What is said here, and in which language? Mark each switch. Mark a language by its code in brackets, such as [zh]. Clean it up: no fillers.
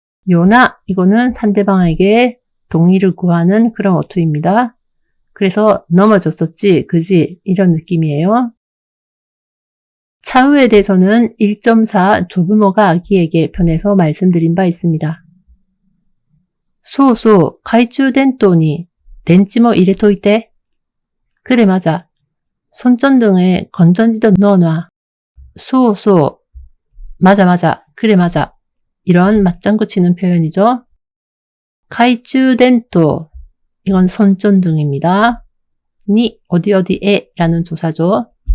[ko] 요나 이거는 상대방에게 동의를 구하는 그런 어투입니다. 그래서 넘어졌었지, 그지 이런 느낌이에요. 차우에 대해서는 1.4 조부모가 아기에게 편해서 말씀드린 바 있습니다. [ja] 소소, 懐中電灯に 電池も入れといて. [ko] 그래 맞아. 손전등에 건전지도 넣어놔. 소소, 맞아. 그래 맞아. 이런 맞장구 치는 표현이죠. 懐中電灯, 이건 손전등입니다. 니 어디에 라는 조사죠.